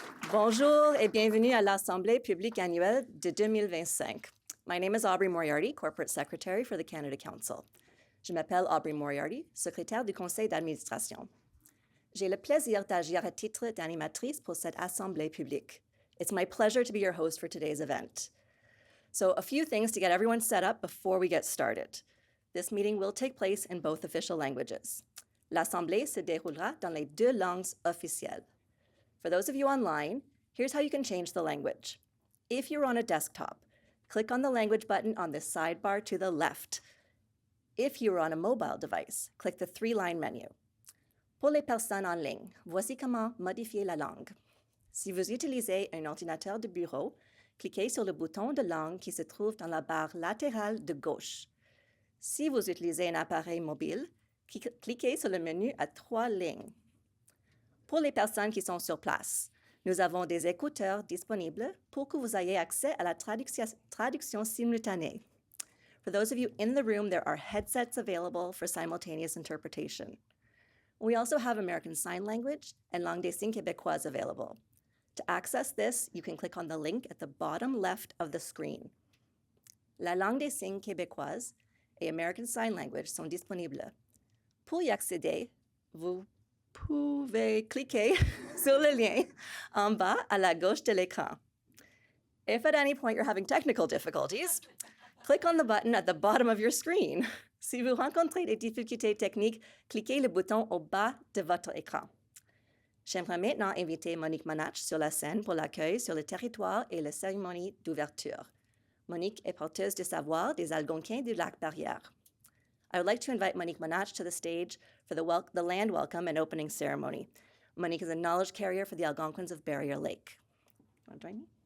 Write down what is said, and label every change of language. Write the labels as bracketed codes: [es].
[fr] Bonjour et bienvenue à l'Assemblée publique annuelle de 2025. [en] My name is Aubrey Moriarty, Corporate Secretary for the Canada Council. [fr] Je m'appelle Aubrey Moriarty, secrétaire du Conseil d'administration. J'ai le plaisir d'agir à titre d'animatrice pour cette Assemblée publique. [en] It's my pleasure to be your host for today's event. So a few things to get everyone set up before we get started. This meeting will take place in both official languages. [fr] L'Assemblée se déroulera dans les deux langues officielles. [en] For those of you online, here's how you can change the language. If you're on a desktop, click on the language button on the sidebar to the left. If you're on a mobile device, click the three-line menu. [fr] Pour les personnes en ligne, voici comment modifier la langue. Si vous utilisez un ordinateur de bureau, cliquez sur le bouton de langue qui se trouve dans la barre latérale de gauche. Si vous utilisez un appareil mobile, cliquez sur le menu à 3 lignes. Pour les personnes qui sont sur place, nous avons des écouteurs disponibles pour que vous ayez accès à la traduction simultanée. [en] For those of you in the room, there are headsets available for simultaneous interpretation. We also have American Sign Language and Langue des Signes Québécoise available. To access this, you can click on the link at the bottom left of the screen. [fr] La langue des signes québécoise et American Sign Language sont disponibles. Pour y accéder, vous pouvez cliquer sur le lien en bas à la gauche de l'écran. [en] If at any point you're having technical difficulties, click on the button at the bottom of your screen. [fr] Si vous rencontrez des difficultés techniques, cliquez le bouton au bas de votre écran. J'aimerais maintenant inviter Monique Manach sur la scène pour l'accueil sur le territoire et la cérémonie d'ouverture. Monique est porteuse de savoir des Algonquins du Lac-Barrière. [en] I would like to invite Monique Manach to the stage for the land welcome and opening ceremony. Monique is a knowledge carrier for the Algonquins of Barrier Lake. You want to join me?